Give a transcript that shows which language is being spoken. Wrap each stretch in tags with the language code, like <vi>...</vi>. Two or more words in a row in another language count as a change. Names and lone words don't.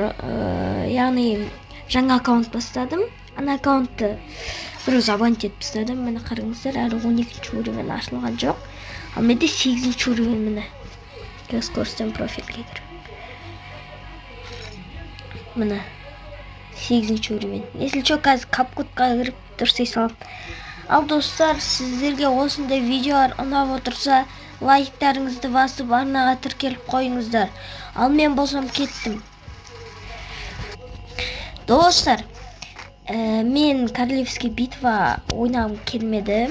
<kk>Яғни жаңа аккаунт бастадым. Ана аккаунтты біреуз абонент етіп тастадым. Міне қараңыздар, әлі 12-ші уровень ашылған жоқ. Ал менде 8-ші уровень міне. Қазір көрсетем профильге кіріп. Міне 8-ші уровень.</kk> <ru>Если что,</ru> <kk>қазір капкутқа кіріп дұрыс салам. Ал достар, сіздерге осындай видеолар ұнап отырса, лайктарыңызды басып, арнаға тіркеліп қойыңыздар. Ал мен болсам кеттім. Достар, мен</kk> <ru>Королевский битва</ru> <kk>ойнағым келмеді.</kk>